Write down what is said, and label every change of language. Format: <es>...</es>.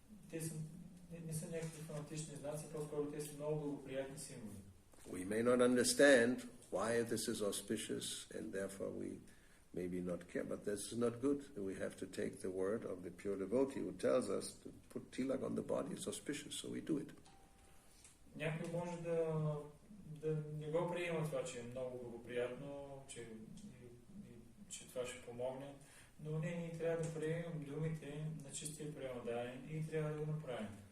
<bg>Те са, не са някакви фанатични знаци, по-скоро те са много благоприятни символи.</bg> <en>We may not understand why this is auspicious, and therefore we maybe not care, but this is not good. We have to take the word of the pure devotee who tells us to put tilak on the body. It's auspicious, so we do it.</en> <bg>Някой може да не го приема това, че е много благоприятно, че това ще помогне, но ние трябва да приемем думите на чистия преmodarен и трябва да го направим.</bg>